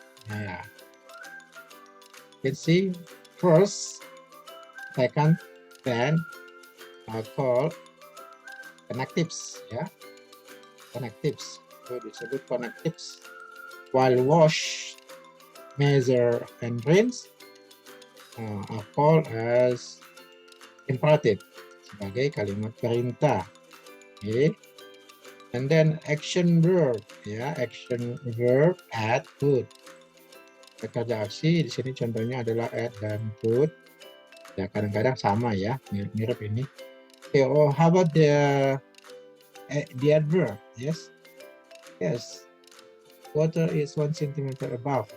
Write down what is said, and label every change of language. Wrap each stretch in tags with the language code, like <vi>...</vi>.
<en>Yeah, you can see first, second, then called connectives. Yeah, connectives. So disebut connectives. While wash, measure, and rinse are called as imperative.</en> <id>sebagai kalimat perintah.</id> <en>Okay. And then action verb, ya, action verb add put.</en> <id>Kerja aksi di sini contohnya adalah add dan put. Ya, kadang-kadang sama ya, mirip ini.</id> <en>Okay, oh, how about the adverb? Yes, yes. Water is 1 centimeter above.</en>